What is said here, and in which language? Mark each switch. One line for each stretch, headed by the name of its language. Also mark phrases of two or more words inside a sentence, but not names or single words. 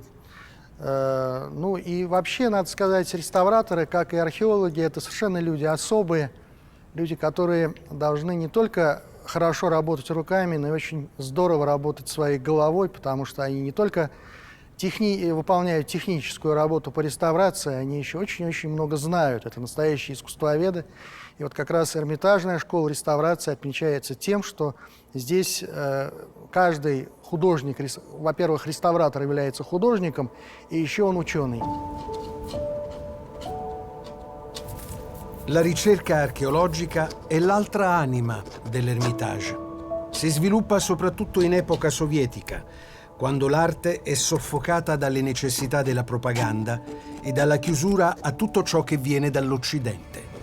Russian: Ну и вообще, надо сказать, реставраторы, как и археологи, это совершенно люди особые, люди, которые должны не только хорошо работать руками, но и очень здорово работать своей головой, потому что они не только выполняют техническую работу по реставрации, они еще очень-очень много знают. Это настоящие искусствоведы. И вот как раз Эрмитажная школа реставрации отмечается тем, что здесь каждый художник, во-первых, реставратор является художником, и еще он ученый.
Italian: La ricerca archeologica è l'altra anima dell'Ermitage. Si sviluppa soprattutto in epoca sovietica, quando l'arte è soffocata dalle necessità della propaganda e dalla chiusura a tutto ciò che viene dall'Occidente.